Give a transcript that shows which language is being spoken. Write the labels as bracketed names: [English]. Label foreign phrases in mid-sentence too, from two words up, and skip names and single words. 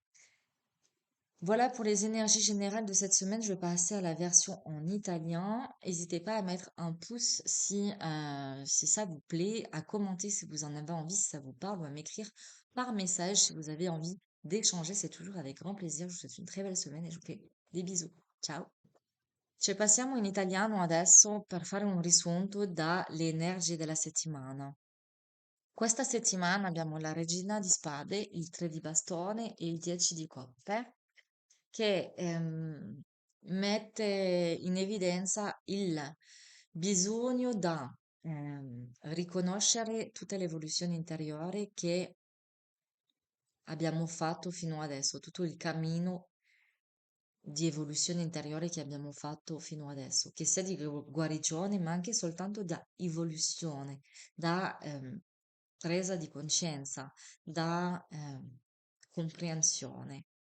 [French] Voilà pour les énergies générales de cette semaine. Je vais passer à la version en italien. N'hésitez pas à mettre un pouce si ça vous plaît, à commenter si vous en avez envie, si ça vous parle, ou à m'écrire par message si vous avez envie d'échanger. C'est toujours avec grand plaisir. Je vous souhaite une très belle semaine et je vous fais des bisous. [Italian] Ciao! Ci passiamo in italiano adesso per fare un riassunto dalle energie della settimana. Questa settimana abbiamo la regina di spade, il 3 di bastone e il 10 di coppe, che mette in evidenza il bisogno da riconoscere tutte le evoluzioni interiori che abbiamo fatto fino adesso, tutto il cammino di evoluzione interiore che abbiamo fatto fino adesso, che sia di guarigione, ma anche soltanto da evoluzione, da presa di coscienza, da comprensione.